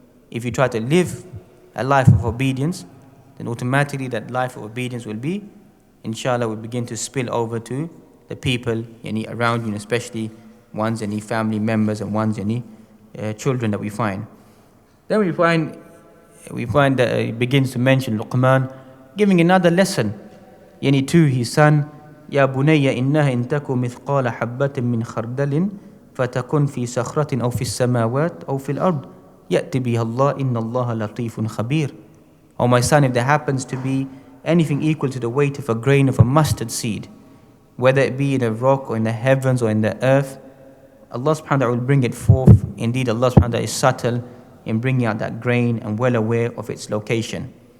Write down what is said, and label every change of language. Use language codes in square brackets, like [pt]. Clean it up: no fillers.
[en] If you try to live a life of obedience, then automatically that life of obedience will be, inshallah, will begin to spill over to the people around you, and especially one's family members and one's children that we find. Then we find that he begins to mention Luqman, giving another lesson to his son. [ar] يا بني إنها إن تك مثقال حبة من خردل فتكن في صخرة أو في السماوات أو في الأرض يأتي بها الله إن الله لطيف خبير. [en] O my son, if there happens to be anything equal to the weight of a grain of a mustard seed, whether it be in a rock or in the heavens or in the earth, Allah subhanahu wa ta'ala will bring it forth. Indeed, Allah subhanahu wa ta'ala is subtle in bringing out that grain and well aware of its location.